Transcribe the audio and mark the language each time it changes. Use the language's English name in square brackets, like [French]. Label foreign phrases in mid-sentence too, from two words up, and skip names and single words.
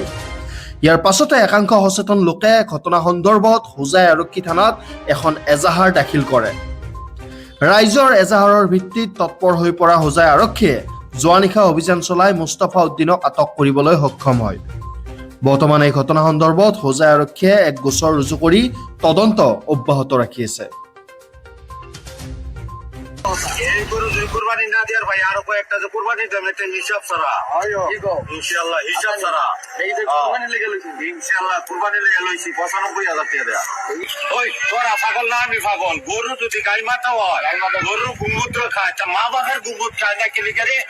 [Assamese] ইয়াৰ পাছতে একাংশ সচেতন লোকে ঘটনা সন্দৰ্ভত হোজাই আৰক্ষী থানাত এখন এজাহাৰ দাখিল কৰে। ৰাইজৰ এজাহাৰৰ ভিত্তিত তৎপৰ হৈ পৰা হোজাই আৰক্ষীয়ে যোৱা নিশা অভিযান চলাই মুস্তাফা উদ্দিনক আটক কৰিবলৈ সক্ষম হয়। বৰ্তমান এই ঘটনা সন্দৰ্ভত হোজাই আৰক্ষীয়ে এক গোচৰ ৰুজু কৰি তদন্ত অব্যাহত ৰাখি আছে। [Bangla] এই গরু যে কুরবানি না দেওয়ার ভাই আরো কয়েকটা যে কুরবানি দেবেন একটা হিসাব ছাড়া ইনশাআল্লাহ হিসাব ছাড়া ইনশাআল্লাহ কুরবানি লেগে লইছি ৯৫,০০০ টাকা দেয়া। ওই তোরা ছাগল না আমি পাগল, গরু যদি গাই মাথা হয় গরুর গুমূত্র খায়, তা মা বাপের গুমূত্র খায় না কি লিখে রে?